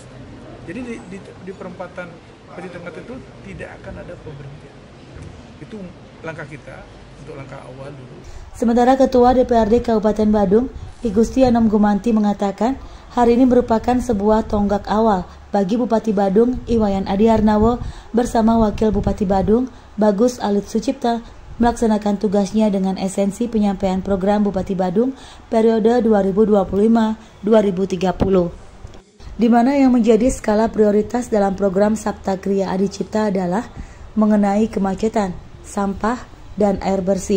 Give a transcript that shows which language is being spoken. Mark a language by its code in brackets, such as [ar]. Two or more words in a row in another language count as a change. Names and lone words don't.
[id] Jadi di perempatan Peti Tengget itu tidak akan ada pemberhentian. Itu langkah kita untuk langkah awal dulu. Sementara Ketua DPRD Kabupaten Badung I Gusti Anom Gumanti mengatakan hari ini merupakan sebuah tonggak awal bagi Bupati Badung Iwayan Adi Arnawo bersama Wakil Bupati Badung Bagus Alit Sucipta melaksanakan tugasnya dengan esensi penyampaian program Bupati Badung periode 2025-2030, di mana yang menjadi skala prioritas dalam program Sabta Kriya Adi Cipta adalah mengenai kemacetan, sampah, dan air bersih.